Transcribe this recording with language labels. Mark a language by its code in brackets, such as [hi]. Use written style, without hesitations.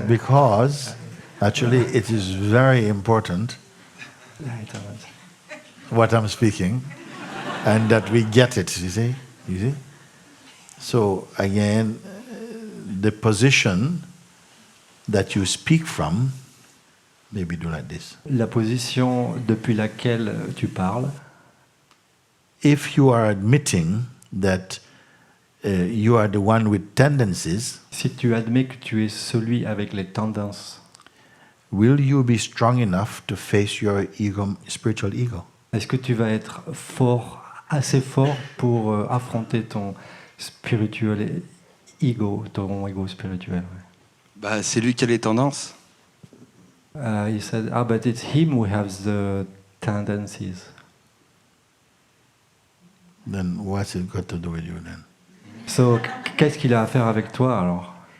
[en] Because actually it is very important what I'm speaking, and that we get it. You see. So again, the position that you speak from, maybe do like this. [fr] La position depuis laquelle tu parles. [en] If you are admitting that you are the one with tendencies, [fr] si tu admets que tu es celui avec les tendances, [en] will you be strong enough to face your ego, spiritual ego? [fr] Est-ce que tu vas être assez fort pour affronter ton spirituel ego, ton ego spirituel? Bah, c'est lui qui a les tendances. [en] He said, but it's him who has the tendencies. Then what's it got to do with you then? [fr] So, qu'est-ce qu'il a à faire avec toi alors?